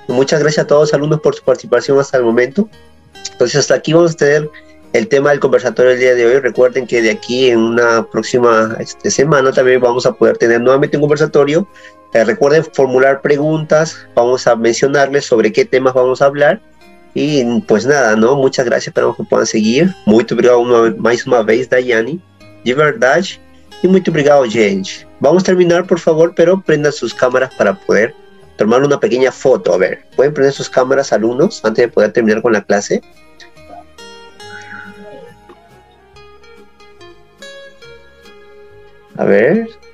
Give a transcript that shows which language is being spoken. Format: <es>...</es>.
<es>Muchas gracias a todos los alumnos por su participación hasta el momento. Entonces, hasta aquí vamos a tener el tema del conversatorio del día de hoy. Recuerden que de aquí en una próxima semana también vamos a poder tener nuevamente un conversatorio. Recuerden formular preguntas, vamos a mencionarles sobre qué temas vamos a hablar. E pues nada, ¿no? Muchas gracias, esperamos que puedan seguir.</es> <pt>Muito obrigado mais uma vez, Daiane, de verdade. E muito obrigado, gente. Vamos terminar,</pt> <es>por favor, pero prendan sus cámaras para poder tomar una pequeña foto. A ver, ¿pueden prender sus cámaras, alumnos, antes de poder terminar con la clase? A ver.</es>